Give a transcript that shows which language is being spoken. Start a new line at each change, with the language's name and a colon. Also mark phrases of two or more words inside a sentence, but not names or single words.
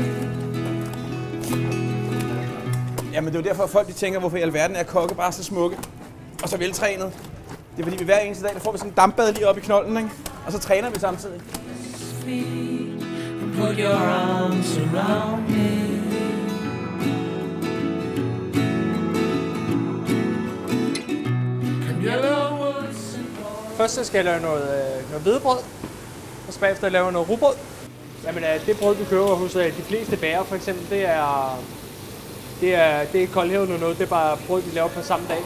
Danish: Jamen det er jo derfor, at folk de tænker, hvorfor i alverden er kokke bare så smukke og så veltrænet. Det er fordi, vi hver eneste dag, der får vi sådan en dampbad lige op i knolden, ikke? Og så træner vi samtidig.
English: Put your arms around me.
Danish: Først skal jeg lave noget hvedebrød, og så bagefter laver jeg noget rugbrød. Jamen det brød, du køber hos de fleste bager for eksempel, det er koldhævet noget, det er bare brød, vi laver på samme dag.